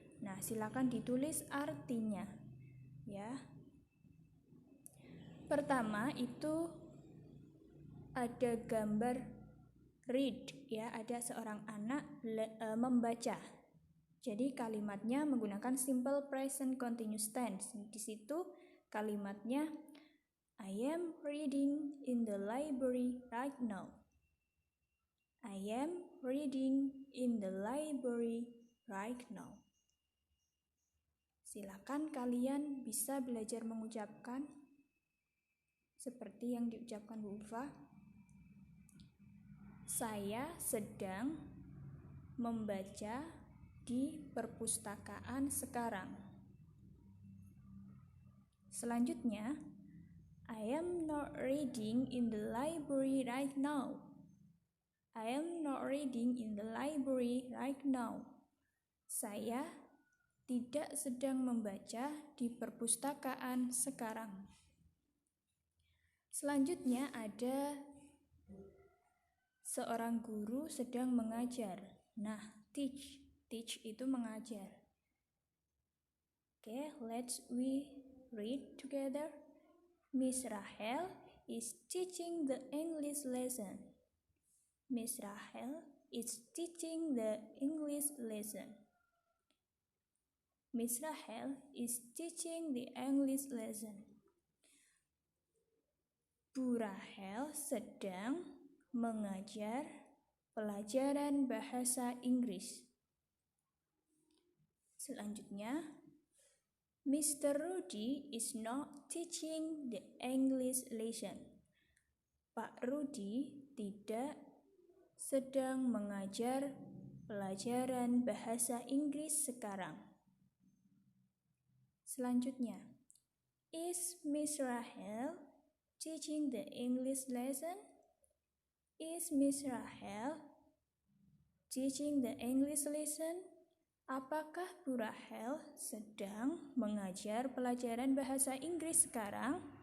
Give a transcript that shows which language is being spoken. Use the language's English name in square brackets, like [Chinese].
[Indonesian] Nah, silakan ditulis artinya ya. Pertama itu ada gambar read ya, ada seorang anak membaca. Jadi kalimatnya menggunakan simple present continuous tense. Di situ kalimatnya [English] I am reading in the library right now. I am reading in the library right now. [Indonesian] Silakan kalian bisa belajar mengucapkan seperti yang diucapkan Bu Ulfa. Saya sedang membaca di perpustakaan sekarang. Selanjutnya, [English] I am not reading in the library right now. I am not reading in the library right now. [Indonesian] Saya tidak sedang membaca di perpustakaan sekarang. Selanjutnya ada seorang guru sedang mengajar. Nah, teach itu mengajar. [English] Okay, let's we read together. Miss Rahel is teaching the English lesson. Miss Rahel is teaching the English lesson. Miss Rahel is teaching the English lesson. [Indonesian] Bu Rahel sedang mengajar pelajaran bahasa Inggris. Selanjutnya, Mr. [English] Rudy is not teaching the English lesson. [Indonesian] Pak Rudy tidak sedang mengajar pelajaran bahasa Inggris sekarang. Selanjutnya, [English] is Miss Rahel teaching the English lesson? Is Miss Rahel teaching the English lesson? [Indonesian] Apakah Bu Rahel sedang mengajar pelajaran bahasa Inggris sekarang?